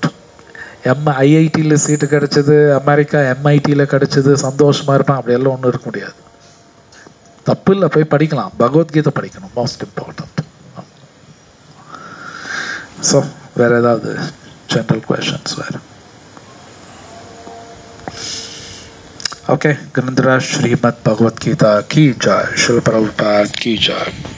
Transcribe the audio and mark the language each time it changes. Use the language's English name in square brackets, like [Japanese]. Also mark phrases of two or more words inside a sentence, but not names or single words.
[Tamil] IITயில் சீட்டு கிடைச்சது, அமெரிக்கா MITயில் கிடைச்சது, சந்தோஷமாக இருப்பான். அப்படியெல்லாம் ஒன்றும் இருக்க முடியாது. தப்பு இல்லை, போய் படிக்கலாம். பகவத்கீதை படிக்கணும், [English] most important. [Tamil] ஸோ வேற ஏதாவது [English] general questions [Tamil] வேறு? [Hindi] ओके, ग्रंथराज श्रीमद् भगवत गीता की जय, श्री प्रभुपाद की जय.